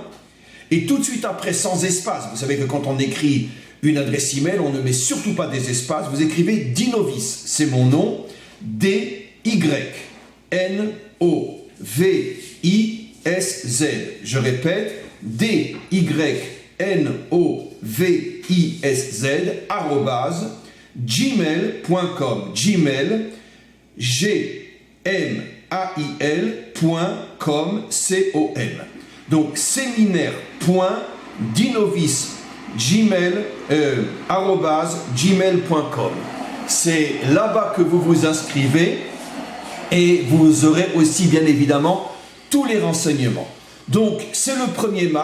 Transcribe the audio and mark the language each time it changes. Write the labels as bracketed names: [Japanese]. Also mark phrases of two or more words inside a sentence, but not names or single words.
[French] Et tout de suite après, sans espace, vous savez que quand on écrit une adresse email, on ne met surtout pas des espaces, vous écrivez Dinovitz, c'est mon nom, D-Y-N-O-V-I-S-Z. Je répète, D-Y-N-O-V-I-S-Z, @gmail.com. Gmail, G-M-A-I-L.com, C-O-M. Donc, séminaire.dinovitz@gmail.com. C'est là-bas que vous vous inscrivez et vous aurez aussi, bien évidemment, tous les renseignements. Donc, c'est le 1er mars.